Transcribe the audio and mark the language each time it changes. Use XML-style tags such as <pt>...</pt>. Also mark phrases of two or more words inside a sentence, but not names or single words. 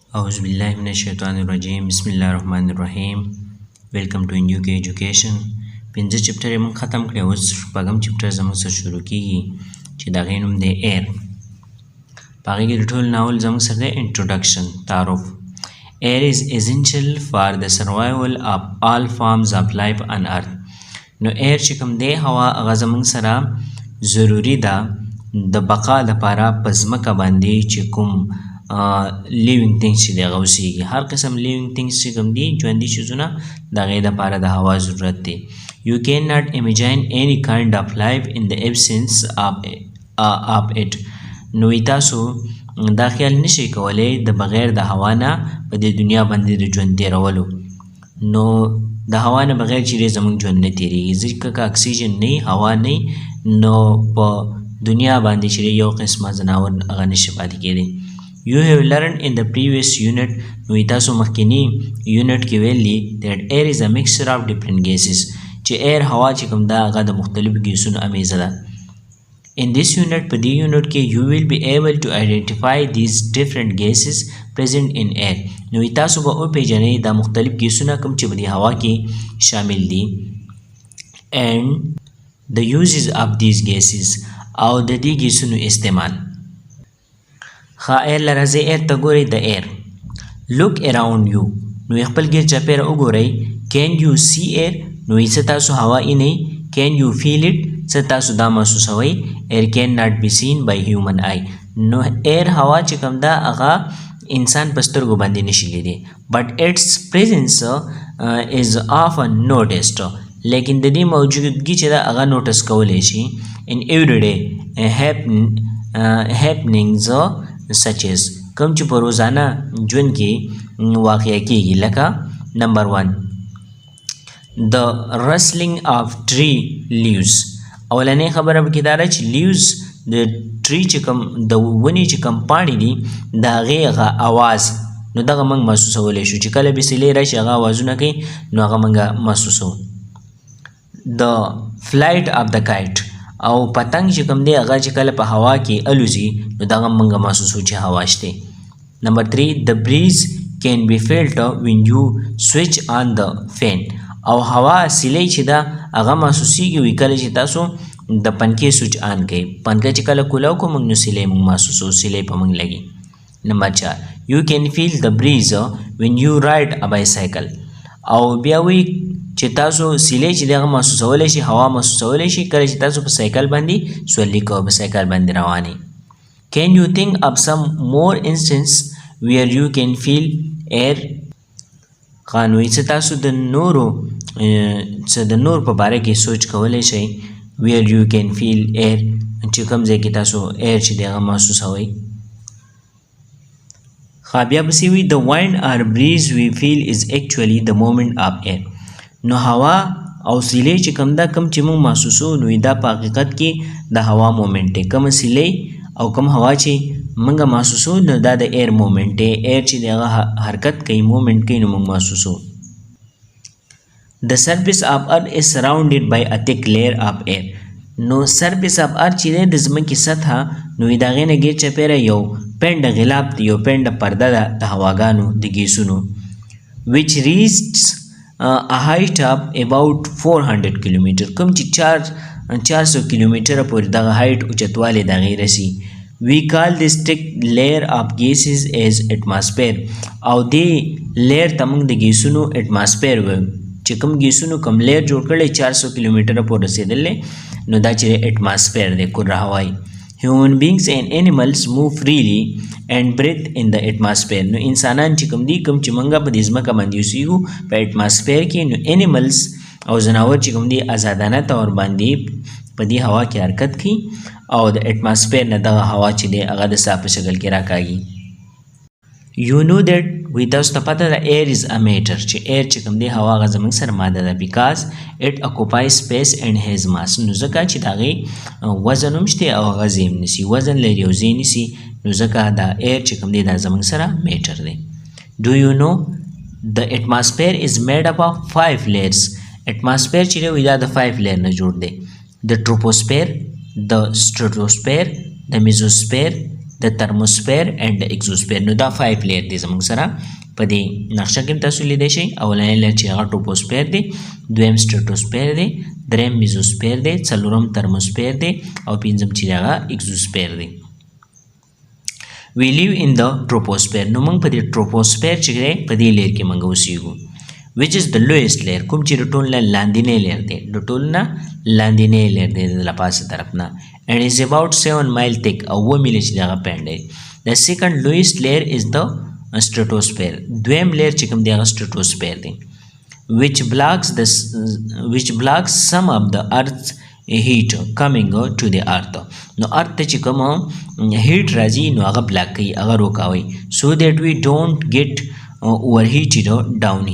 <ar>أعوذ بالله من الشیطان الرجیم بسم الله الرحمن الرحیم</ar> <en>Welcome to انجو کې Education</en> <ps>پنځه چپټر یې موږ ختم کړی اوس شپږم چپټر زموږ سره شروع کیږي چې د هغې نوم دی ایر په هغې کې د ټول ناول زموږ سره دی انټروډکشن تعارف</ps> <en>air is essential for the survival of all forms of life on earth</en> <ps>نو ایر چې کوم دی هوا هغه زموږ سره ضروري ده د بقا لپاره په ځمکه باندې چې کوم living things چې دی هغه اوسیږي هر قسم</ps> <en>living things</en> <ps>چې کوم دي ژوندي څیزونه د هغې دپاره د هوا ضرورت دی</ps> <en>you cannot imagine any kind of life in the absence of it</en> <ps>نو تاسو دا خیال نشئ کولی د بغیر د هوا نه په دې دنیا باندې د ژوند تېرولو نو د هوا نه بغیر چې دی زموږ ژوند نه تېرېږي ځکه که اکسیجن نه هوا نه نو په دنیا باندې چې یو قسمه ځناور هغه نشي پاتې کېدی</ps> <en>You have learned in the previous unit</en> <ps>نو تاسو مخکینی یونټ کې ویلي</ps> <en>that air is a mixture of different gases</en> <ps>چې air هوا چې کوم دا هغه د مختلفو ګیسونو امیزه ده</ps> <en>In this unit</en> <ps>په دې یونټ کې</ps> <en>you will be able to identify these different gases present in air</en> <ps>نو تاسو به وپېژنئ دا مختلف ګیسونه کوم چې په دې هوا کې شامل دي</ps> <en>and the uses of these gases</en> <ps>او د دې ګیسونو استعمال ایر لره زه ایر ته ګورئ د ایر</ps> <en>look around you</en> <ps>نو خپل ګیر چاپېره وګورئ</ps> <en>can you see air</en> <ps>نو څه تاسو هوا وینئ</ps> <en>can you feel it</en> <ps>څه تاسو دا محسوسوئ</ps> <en>air cannot be seen by human eye</en> <ps>نو ایر هوا چې کوم ده هغه انسان په سترګو باندې نشي لیدی</ps> <en>but its presence is often noticed</en> <ps>لیکن د دې موجودګي چې ده هغه نوټس کولی شي</ps> <en>in everyday happenings such as</en> <ps>کوم چې په روزانه ژوند کې واقع کېږي لکه نمبر 1</ps> <en>the rustling of tree leaves</en> <ps>اولنۍ خبره پکې دا ده چې leaves د tree چې کوم د ونې چې کوم پاڼې دي د هغې هغه اواز نو دغه موږ محسوسولی شو چې کله بسیلې راشي هغه اوازونه کوي نو هغه موږ محسوسو</ps> <en>the flight of the kite</en> <ps>او پتنګ چې کوم دی هغه چې کله په هوا کې الوزي نو دغه موږ محسوسو چې هوا شته نمبر 3</ps> <en>the breeze can be felt when you switch on the fan</en> <ps>او هوا سیلی چې دا هغه محسوسیږي وي کله چې تاسو د پنکې</ps> <en>switch on</en> <ps>کوئ پنکه چې کله کولاو کو موږ نو سیلی موږ محسوسو سیلی په موږ لګي نمبر 4</ps> <en>you can feel the breeze when you ride a</en> <ps>bicycle او بیا وی چې تاسو سیلی چې دغه محسوسولی شي هوا محسوسولی شي کله چې تاسو په سایکل باندې سورلي کوئ په سایکل باندې روانئ</ps> <en>can you think of some more instance where you can feel air</en> <ps>قانوي څه تاسو د نورو په باره کې سوچ کولی شئ</ps> <en>where you can feel air</en> <ps>چې کوم ځای کې تاسو air چې دغه محسوسوئ بیا پسې وي</ps> <en>the wind or breeze we feel is actually the movement of air</en> <ps>نو هوا او سیلی چې کوم دا کوم چې موږ محسوسو نو دا په حقیقت کې د هوا مومنټ دی کوم سیلی او کوم هوا چې موږ محسوسو نو دا د ایر مومنټ دی ایر چې دغه حرکت کوي مومنټ کوي نو موږ محسوسو</ps> <en>The surface of earth is surrounded by a thick layer of air</en> <ps>نو</ps> <en>surface of earth</en> <ps>چې دی د ځمکې سطحه نو د هغې نه ګیر چاپېره یو پنډه غلاف دی یو پنډه پرده ده د هواګانو د ګیسونو</ps> <en>which reaches a height of about 400</en> <ps>کیلومیټر کوم چې 400 کیلومیټره پورې دغه هایټ اوچتوالی د هغې رسي</ps> <en>we call this thick layer of gases as atmosphere</en> <ps>او دې لیر ته موږ د ګیسونو اټماسفیر وایو چې کوم ګیسونو کوم لیر جوړ کړی 400 کیلومیټره پورې رسېدلی نو دا چې اټماسفیر دی کره هوایي</ps> <en>human beings and animals move freely and breathe in the atmosphere</en> <ps>نو انسانان چې کوم دي کوم چې موږ په دې ځمکه باندې اوسیږو په اټماسفیر کې نو انیملز او ځناور چې کوم دي ازادانه طور باندې په دې هوا کې حرکت کوي او د اټماسفیر نه دغه هوا چې دی هغه د ساه په شکل کې راکاږي</ps> <en>you know that</en> <ps>وی تاسو ته پته ده</ps> <en>air is a matter</en> <ps>چې air چې کوم دی هوا هغه زموږ سره ماده ده</ps> <en>because it occupies space and has mass</en> <ps>نو ځکه چې د هغې وزن هم شته او هغه ځای هم نیسي وزن لري او ځای نیسي نو ځکه دا air چې کوم دی دا زموږ سره میټر دی</ps> <en>do you know the atmosphere is made up of 5 layers</en> <ps>atmosphere چې دی وی دا د 5 layer نه جوړ دی</ps> <en>the troposphere the stratosphere the mesosphere د thermosphere and the exosphere.</en> <ps>نو دا 5 layer دي زموږ سره په دې نقشه کې تاسو لیدای شئ. اولنی layer چې هغه troposphere دی، دویم stratosphere دی، دریم mesosphere دی، څلورم thermosphere دی او پنځم چې هغه exosphere دی.</ps> <en>We live in the troposphere.</en> <ps>نو موږ په دې troposphere چې دی په دې layer کې موږ اوسېږو.</ps> <en>which is the lowest layer.</en> <ps>کوم چې د ټول نه لاندینی layer دی، د ټول نه لاندینی layer دی د لپاسه طرف نه،</ps> <en>and is about 7 mile thick</en> <ps>او 2 میله چې دغه پنډ دی.</ps> <en>The second lowest layer is the stratosphere.</en> <ps>دویم layer چې کوم دی هغه stratosphere دی.</ps> <en>which blocks some of the earth's heat coming to the earth.</en> <ps>نو earth ته چې کوم heat راځي نو هغه بلاک کوي، هغه روکاوي،</ps> <en>so that we don't get overheated down here.</en>